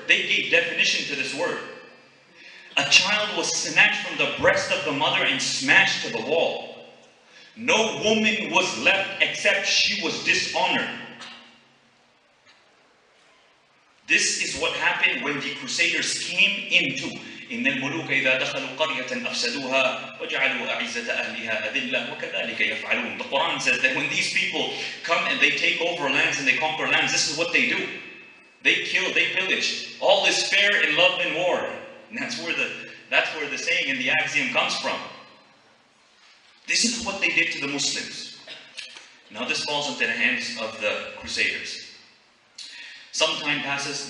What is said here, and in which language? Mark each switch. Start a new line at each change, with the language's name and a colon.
English: They gave definition to this word. A child was snatched from the breast of the mother and smashed to the wall. No woman was left except she was dishonored. This is what happened when the Crusaders came into.
Arabic: إن الملوك إذا دخلوا قرية أفسدوها وجعلوا أعزة أهلها أذلة وكذلك يفعلون.
English: The Quran says that when these people come and they take over lands and they conquer lands, this is what they do. They kill, they pillage. All is fair in love and war. And that's where the saying and the axiom comes from. This is what they did to the Muslims. Now this falls into the hands of the Crusaders. Some time passes.